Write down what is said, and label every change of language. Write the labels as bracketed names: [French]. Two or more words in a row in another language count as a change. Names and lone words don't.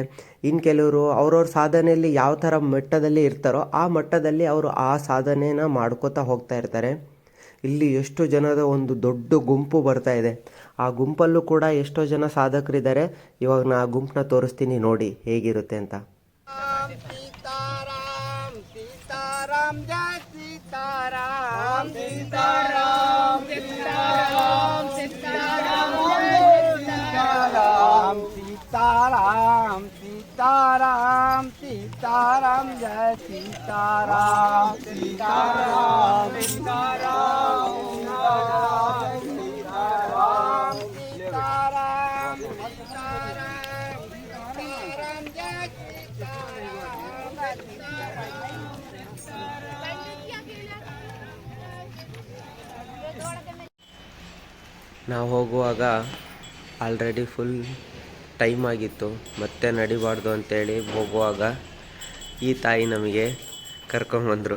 [Kannada] ಇನ್ನು ಕೆಲವರು ಅವ್ರವ್ರ ಸಾಧನೆಯಲ್ಲಿ ಯಾವ ಥರ ಮಟ್ಟದಲ್ಲಿ ಇರ್ತಾರೋ ಆ ಮಟ್ಟದಲ್ಲಿ ಅವರು ಆ ಸಾಧನೆನ ಮಾಡ್ಕೋತಾ ಹೋಗ್ತಾ ಇರ್ತಾರೆ. ಇಲ್ಲಿ ಎಷ್ಟು ಜನದ ಒಂದು ದೊಡ್ಡ ಗುಂಪು ಬರ್ತಾ ಇದೆ. ಆ ಗುಂಪಲ್ಲೂ ಕೂಡ ಎಷ್ಟೋ ಜನ ಸಾಧಕರಿದ್ದಾರೆ. ಇವಾಗ ನಾ ಆ ಗುಂಪನ್ನ ತೋರಿಸ್ತೀನಿ, ನೋಡಿ ಹೇಗಿರುತ್ತೆ ಅಂತ. [Hindi] सीताराम सीताराम सीताराम जय सीताराम सीताराम सीताराम सीताराम सीताराम सीताराम सीताराम जय [Kannada] ನಾವು ಹೋಗುವಾಗ [English] already full time [Kannada] ಆಗಿತ್ತು. ಮತ್ತೆ ನಡಿಬಾರ್ದು ಅಂತೇಳಿ ಹೋಗುವಾಗ ಈ ತಾಯಿ ನಮಗೆ ಕರ್ಕೊಂಬಂದರು.